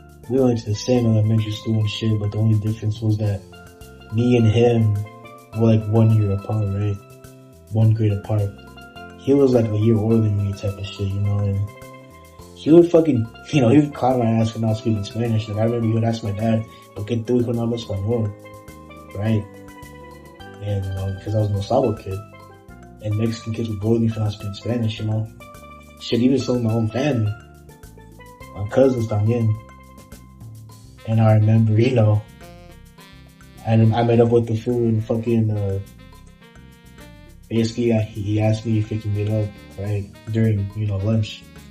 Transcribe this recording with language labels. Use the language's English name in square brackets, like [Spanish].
[English] We went to the same elementary school and shit, but the only difference was that me and him were like 1 year apart, right? 1 grade apart. He was like a year older than me type of shit, you know, and he would fucking, you know, he would clown my ass for not speaking Spanish. Like I remember he would ask my dad, [Spanish] ¿por qué tú hijo no hablas español? [English] Right? And, you know, because I was a Sabo kid. And Mexican kids would bully me for not speaking Spanish, you know. Shit, even so in my own family. My cousins también. And I remember, you know, and I met up with the fool and fucking, basically he asked me if he can meet up, right, during, you know, lunch.